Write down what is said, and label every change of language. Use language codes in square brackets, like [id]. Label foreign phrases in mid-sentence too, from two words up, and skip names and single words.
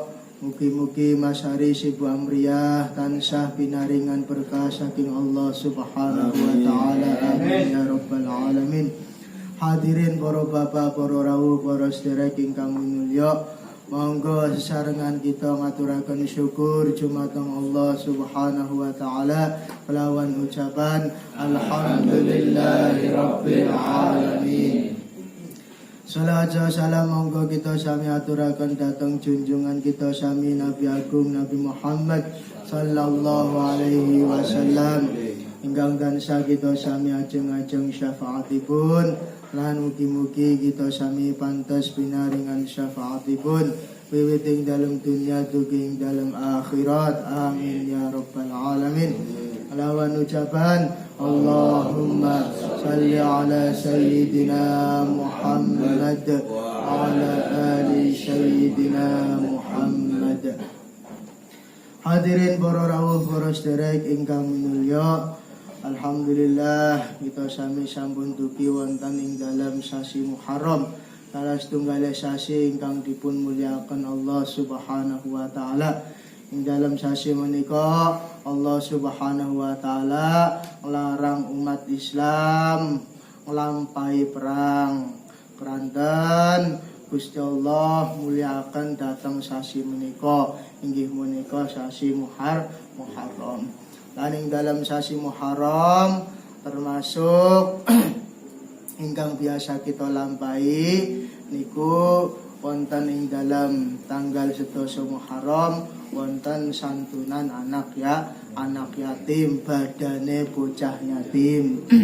[jv] Mugi-mugi Mas Haris, Ibu Amriah tansah pinaringan berkah saking Allah [ar] سبحانه وتعالى. آمين يا رب العالمين. [jv] Hadirin para bapak, para rawuh, para sedherek ingkang minulya, monggo sesarengan kita ngaturaken syukur dumateng Allah [ar] سبحانه وتعالى [jv] kelawan ucapan [ar] الحمد لله رب العالمين. [jv] Salawat salam monggo kita sami aturaken dhateng junjungan kita sami Nabi Agung Nabi Muhammad [ar] صلى الله عليه وسلم [jv] ingkang tansah kita sami ajeng-ajeng syafaatipun lan mugi-mugi kita sami pantes pinaringan syafaatipun wiwit ing dalam dunia dugi ing dalam akhirat. [ar] آمين يا رب العالمين. [jv] Lawan ucapan [ar] اللهم صل على سيدنا محمد وعلى آل سيدنا محمد. [jv] Hadirin para rawuh para sederek ingkang minulya, alhamdulillah kita sami sampun dugi wonten ing dalam sasi Muharram, salah setunggal sasi ingkang dipun mulyakaken Allah [ar] سبحانه وتعالى. [jv] Ing dalam sasi menika Allah [ar] سبحانه وتعالى [jv] nglarang umat Islam nglampahi perang. Keranten Gusti Allah muliakan datang sasi menika inggih menika sasi Muharram. Lan ing dalam sasi Muharram termasuk ingkang biasa kita lampahi niku wonten ing dalam tanggal 11 Muharram wonten santunan anak yatim, badane bocah yatim.